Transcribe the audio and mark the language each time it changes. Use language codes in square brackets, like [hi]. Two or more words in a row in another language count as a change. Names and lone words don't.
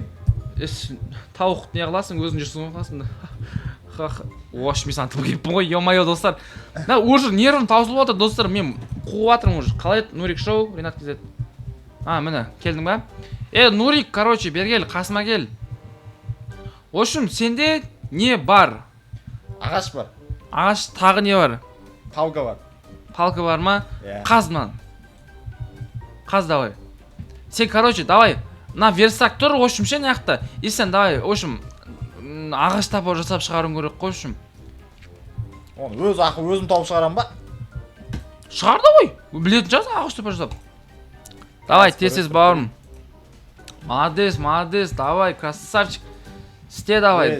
[kk] тауық не қыласың өзің жүрсің ғой қасында ош мен саған тіпіп келіппін ғой ё-моё достар уже нервім таусылып отыр достар мен қуып жатырмын уже қалай еді нурик шоу ренат kz міне келдің ба нурик короче бері кел қасыма кел [ru] в общем [kk] сенде не бар Ағаш бар. ағаш тағы не бар Палка бар. палка бар ма Иә. қаз мынаны қаз давай сен [ru] короче давай [kk] мына верстак тұр [ru] в общем [kk] ше мына жақта и сен [ru] давай в общем [kk] ағаш топор жасап шығаруың керек қой [ru] в общем [kk] Оны өз ақы өзім тауып шығарам ба? шығар да ғой білетін шығарсың ағаш топор жасап давай тез бауырым [ru] молодец давай красавчик [kk] істе давай